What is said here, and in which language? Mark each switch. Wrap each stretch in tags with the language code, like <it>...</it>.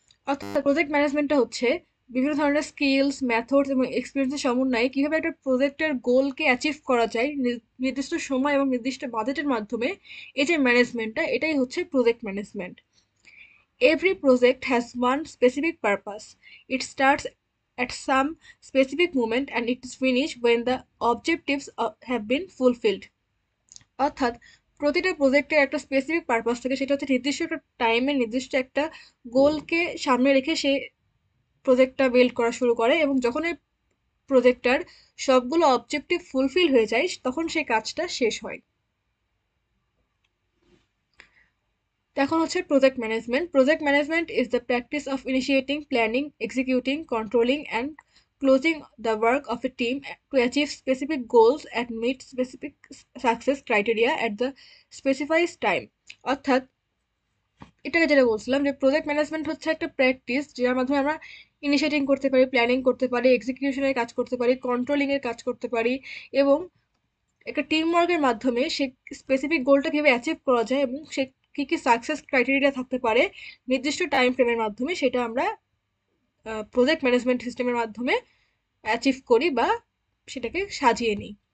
<bn>অর্থাৎ প্রজেক্ট ম্যানেজমেন্টটা হচ্ছে বিভিন্ন ধরনের স্কিলস, মেথডস এবং এক্সপিরিয়েন্সের সমন্বয়ে কিভাবে একটা প্রজেক্টের গোলকে অ্যাচিভ করা যায় নির্দিষ্ট সময় এবং নির্দিষ্ট বাজেটের মাধ্যমে। এই যে ম্যানেজমেন্টটা, এটাই হচ্ছে project management.</bn> <en>Every project has one specific purpose. It starts at some specific moment and it is finished when the objectives have been fulfilled.</en> <bn>অর্থাৎ প্রতিটা প্রজেক্টের একটা স্পেসিফিক পারপাস থাকে, সেটা হচ্ছে নির্দিষ্ট একটা টাইমে নির্দিষ্ট একটা গোলকে সামনে রেখে সে প্রজেক্টটা বিল্ড করা শুরু করে, এবং যখন এই প্রজেক্টটার সবগুলো অবজেক্টিভ ফুলফিল হয়ে যায় তখন সেই কাজটা শেষ হয়। এখন হচ্ছে project management.</bn> <en>Project management is the practice of initiating, planning, executing, controlling and closing the work of a team to achieve specific goals and meet specific success criteria at the specified time.</en> <bn>অর্থাৎ এটাকে যেটা বলছিলাম যে project management হচ্ছে একটা practice যার মাধ্যমে আমরা ইনিশিয়েটিং করতে পারি, প্ল্যানিং করতে পারি, এক্সিকিউশনের কাজ করতে পারি, কন্ট্রোলিং এর কাজ করতে পারি, এবং একটা টিম ওয়ার্কের মাধ্যমে সে স্পেসিফিক গোলটা কিভাবে অ্যাচিভ করা যায় এবং সে কি কি সাকসেস ক্রাইটেরিয়া থাকতে পারে নির্দিষ্ট টাইম ফ্রেমের মাধ্যমে, সেটা আমরা প্রজেক্ট ম্যানেজমেন্ট সিস্টেমের মাধ্যমে অ্যাচিভ করি বা সেটাকে সাজিয়ে নিই।</bn>